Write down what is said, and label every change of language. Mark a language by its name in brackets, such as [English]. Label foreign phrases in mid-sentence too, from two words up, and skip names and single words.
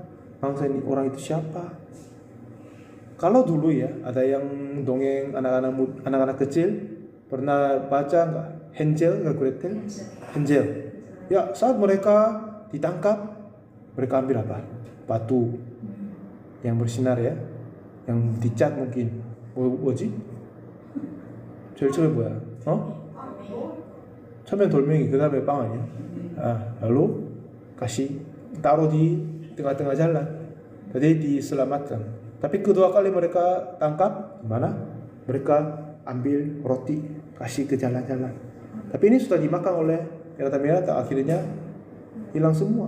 [Indonesian] Bangsa ini, orang itu siapa? Kalau dulu ya, ada yang dongeng anak-anak kecil, pernah baca nggak? Hansel nggak Gretel? Hansel. Ya, saat mereka ditangkap, mereka ambil apa? Batu yang bersinar ya, yang dicat mungkin. [Korean] 뭐지? 제일 처음에 뭐야? 처음엔 돌멩이, 그 다음에 빵 아니야? [Indonesian] lalu kasih taruh di tengah-tengah jalan, jadi diselamatkan. Tapi kedua kali mereka tangkap, gimana? Mereka ambil roti, kasih ke jalan-jalan. Tapi ini sudah dimakan oleh merah-merah, akhirnya hilang semua.